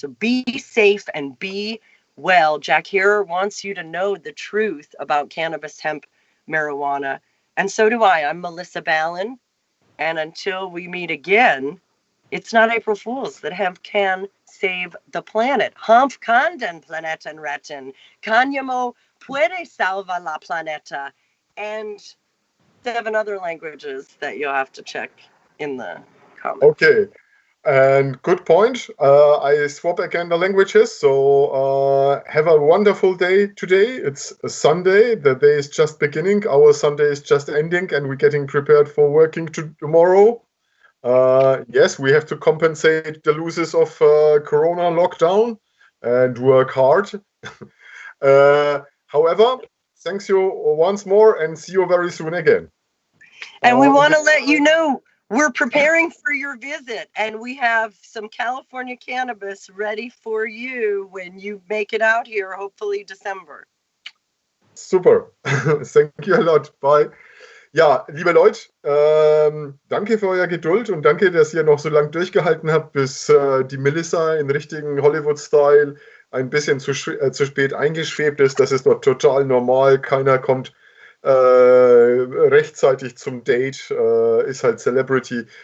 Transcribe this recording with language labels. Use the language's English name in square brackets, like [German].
[English] So be safe and be well. Jack here wants you to know the truth about cannabis, hemp, marijuana. And so do I. I'm Melissa Balin. And until we meet again, it's not April Fool's that hemp can save the planet. [German] Hanf kann den Planeten retten. [Spanish] Cáñamo puede salvar la planeta. [English] And 7 other languages that you'll have to check in the comments. Okay. And good point. I swap again the languages. So have a wonderful day today. It's a Sunday. The day is just beginning. Our Sunday is just ending, and we're getting prepared for working tomorrow. Yes, we have to compensate the losses of Corona lockdown and work hard. However, thanks you once more, and see you very soon again. And we want to let you know we're preparing for your visit, and we have some California cannabis ready for you when you make it out here, hopefully December. Super. Thank you a lot. Bye. [German] Ja, liebe Leute, danke für euer Geduld und danke, dass ihr noch so lange durchgehalten habt, bis die Melissa in richtigen Hollywood-Style ein bisschen zu spät eingeschwebt ist. Das ist doch total normal. Keiner kommt rechtzeitig zum Date, ist halt Celebrity.